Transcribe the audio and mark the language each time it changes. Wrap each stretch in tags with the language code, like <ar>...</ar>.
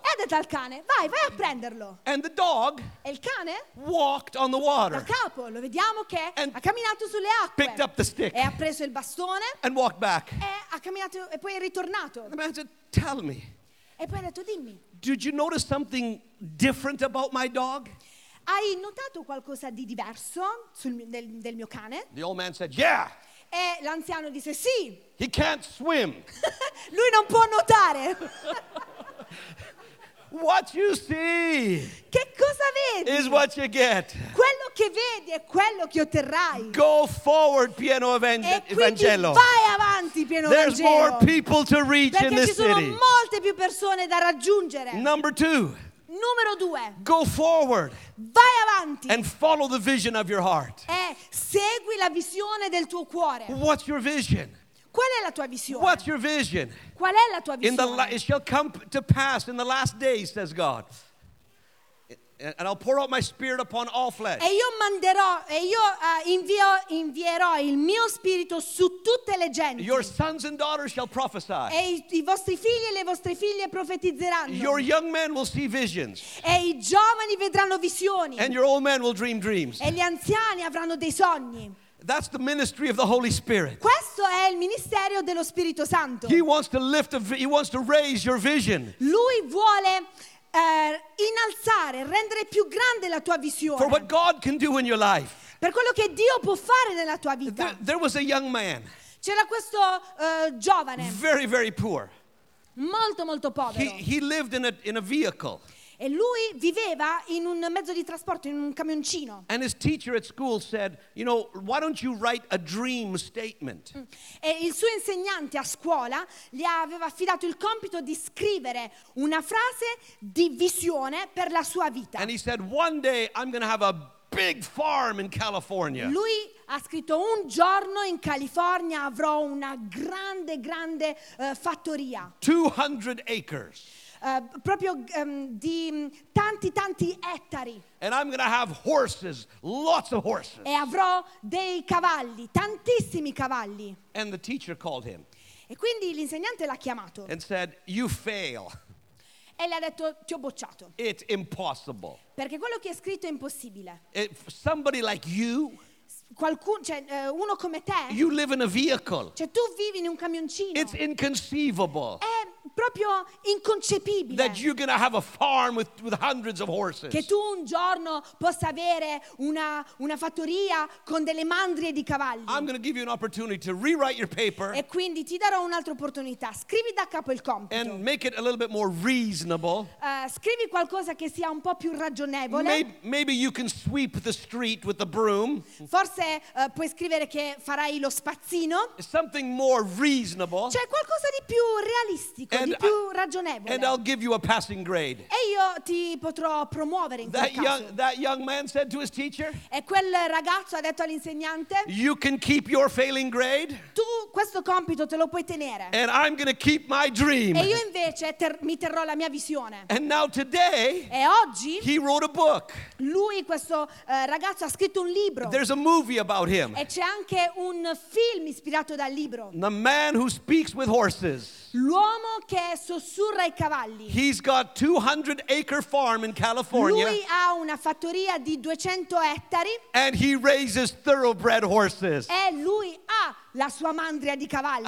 <it>E ha detto al cane, vai a prenderlo.</it> <en>And the dog.</en> <it>E il cane.</it> <en>Walked on the water.</en> <it>Da capo, lo vediamo che ha camminato sulle acque.</it> <en>Picked up the stick.</en> <it>E ha preso il bastone.</it> <en>And walked back.</en> <it>E ha camminato e poi è ritornato.</it> <en>The man said, "Tell me."</en> <it>E poi ha detto, dimmi.</it> <en>Did you notice something different about my dog?</en> <it>Hai notato qualcosa di diverso del mio cane?</it> <en>The old man said, "Yeah."</en> <it>E l'anziano disse, "Sì."</it> <en>He can't swim.</en> <it>Lui non può nuotare.</it> <en>What you see.</en> <it>Che cosa vedi?</it> <en>Is what you get.</en> <it>Quello che vedi è quello che otterrai.</it> <en>Go forward,</en> <it>pieno evangelo. E quindi vai avanti, pieno evangelo.</it> <en>There's more people to reach</en> <it>perché</it> <en>in this city.</en> <it>Perché ci sono molte più persone da raggiungere.</it> <en>Number two.</en> <it>Numero due.</it> <en>Go forward.</en> <it>Vai avanti.</it> <en>And follow the vision of your heart.</en> <it>E segui la visione del tuo cuore.</it> <en>What's your vision?</en> <it>Qual è la tua visione?</it> <en>What's your vision?</en> <it>Qual è la tua visione?</it> <en>It shall come to pass in the last days, says God. And I'll pour out my spirit upon all flesh.</en> <it>E io manderò e io invierò il mio spirito su tutte le genti.</it> <en>Your sons and daughters shall prophesy.</en> <it>E i vostri figli e le vostre figlie profetizzeranno.</it> <en>Your young men will see visions.</en> <it>E i giovani vedranno visioni.</it> <en>And your old men will dream dreams.</en> <it>E gli anziani avranno dei sogni.</it> <en>That's the ministry of the Holy Spirit.</en> <it>Questo è il ministero dello Spirito Santo.</it> <en>He wants to lift he wants to raise your vision.</en> <it>Lui vuole innalzare, rendere più grande la tua visione.</it> <en>For what God can do in your life.</en> <it>Per quello che Dio può fare nella tua vita.</it> <en>There was a young man.</en> <it>C'era questo giovane.</it> <en>Very, very poor.</en> <it>Molto, molto povero.</it> <en>He lived in a vehicle.</en> <it>E lui viveva in un mezzo di trasporto, in un camioncino.</it> <en>And his teacher at school said, you know, why don't you write a dream statement?</en> <it>E il suo insegnante a scuola gli aveva affidato il compito di scrivere una frase di visione per la sua vita.</it> <en>And he said, one day I'm going to have a big farm in California.</en> <it>Lui ha scritto: un giorno in California avrò una grande fattoria.</it> <en>200 acres.</en> <it>Di tanti ettari.</it> <en>And I'm going to have horses, lots of horses.</en> <it>E avrò dei cavalli, tantissimi cavalli.</it> <en>And the teacher called him.</en> <it>E quindi l'insegnante l'ha chiamato.</it> <en>And said, you fail.</en> <it>E le ha detto: ti ho bocciato.</it> <en>It's impossible.</en> <it>Perché quello che è scritto è impossibile.</it> <en>If somebody like you,</en> <it>qualcuno, cioè uno come te,</it> <en>you live in a vehicle.</en> <it>Cioè tu vivi in un camioncino.</it> <en>It's inconceivable.</en> <it>È proprio inconcepibile.</it> <en>That you're gonna have a farm with hundreds of horses.</en> <it>Che tu un giorno possa avere una fattoria con delle mandrie di cavalli.</it> <en>I'm gonna give you an opportunity to rewrite your paper.</en> <it>E quindi ti darò un'altra opportunità. Scrivi da capo il compito.</it> <en>And make it a little bit more reasonable.</en> <it>Scrivi qualcosa che sia un po' più ragionevole.</it> <en>Maybe you can sweep the street with the broom.</en> <it>Forse puoi scrivere che farai lo spazzino.</it> <en>Something more reasonable.</en> <it>Cioè qualcosa di più realistico,</it> <en>and</en> <it>di più ragionevole.</it> <en>And I'll give you a passing grade.</en> <it>E io ti potrò promuovere in</it> <en>that</en> <it>quel</it> <en>young,</en> <it>caso.</it> <en>That young man said to his teacher.</en> <it>E quel ragazzo ha detto all'insegnante.</it> <en>You can keep your failing grade.</en> <it>Tu questo compito te lo puoi tenere.</it> <en>And I'm gonna keep my dream.</en> <it>E io invece mi terrò la mia visione.</it> <en>And now today.</en> <it>E oggi.</it> <en>He wrote a book.</en> <it>Lui, questo ragazzo, ha scritto un libro.</it> <en>There's a movie about him.</en> <it>E c'è anche un film ispirato dal libro.</it> <en>The man who speaks with horses.</en> <it>L'uomo che sussurra i cavalli.</it> <en>He's got 200 acre farm in California.</en> <it>Lui ha una fattoria di 200 ettari.</it> <en>And he raises thoroughbred horses.</en> <it>E lui ha la sua mandria di cavalli.</it>